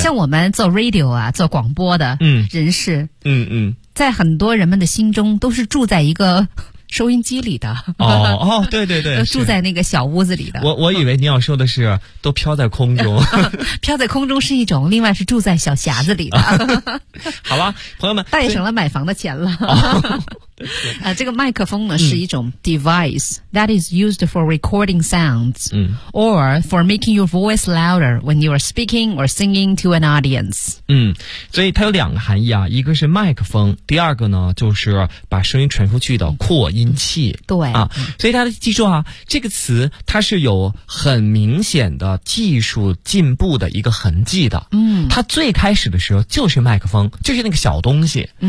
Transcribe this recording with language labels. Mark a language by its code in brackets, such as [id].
[zh] 像我们做 radio 啊，做广播的人士，在很多人们的心中都是住在一个收音机里的。哦哦，对对对，都住在那个小屋子里的。我以为你要说的是都飘在空中。飘在空中是一种，另外是住在小匣子里的。好吧，朋友们，带省了买房的钱了。这个麦克风呢是一种 [en] device that is used for recording sounds or for making your voice louder when you are speaking or singing to an audience. [zh] 所以它有两个含义啊，一个是麦克风，第二个呢就是把声音传出去的扩音器。对啊，所以大家记住啊，这个词它是有很明显的技术进步的一个痕迹的。它最开始的时候就是麦克风，就是那个小东西。